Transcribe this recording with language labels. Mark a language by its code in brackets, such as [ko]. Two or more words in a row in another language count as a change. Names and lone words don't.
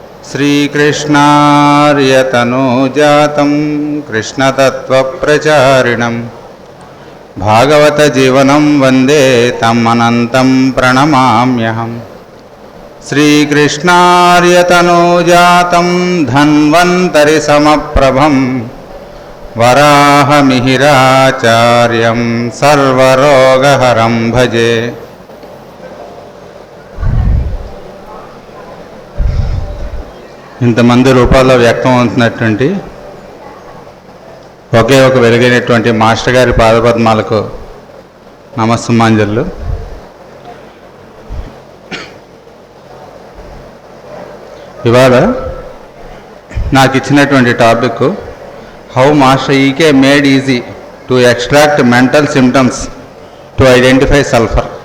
[sa] श्रीकृष्णार्यतनूजातं कृष्णतत्त्वप्रचारिणं भागवतजीवनं वन्दे तम् अनन्तं प्रणमाम्यहम्। श्रीकृष्णार्यतनूजातं धन्वन्तरिसमप्रभं वराहमिहिराचार्यं सर्वरोगहरं भजे। [te] ఇంతమంది రూపాల్లో వ్యక్తం అవుతున్నటువంటి ఒకే ఒక వెలుగైనటువంటి మాస్టర్ గారి పాదపద్మాలకు నమస్సుమాంజలు. ఇవాళ నాకు ఇచ్చినటువంటి [en] topic how Master EK made easy to extract mental symptoms to identify Sulphur.